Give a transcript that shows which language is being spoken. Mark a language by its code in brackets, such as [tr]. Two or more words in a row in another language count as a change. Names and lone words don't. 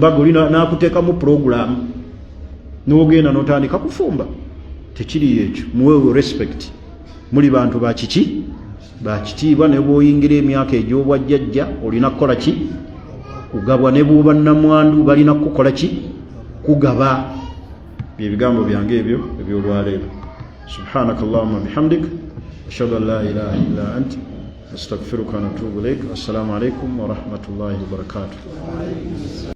[lg] mbaga olina n'akuteekamu puroguramu n'ogenda n'otandika kufumba tekiri ekyo muweewo respect muli bantu bakiki bakitiibwa ne bw'oyingira emyaka egy'obwajjajja olina kukola ki kugabwa ne bw'oba nnamwandu balina kukola ki kugaba byebigambo byange ebyo ebyolwaleero [ar] سبحانك اللهم بحمدك أشهد أن لا إله إلا أنت أستغفرك وأتوب إليك. السلام عليكم ورحمة الله وبركاته.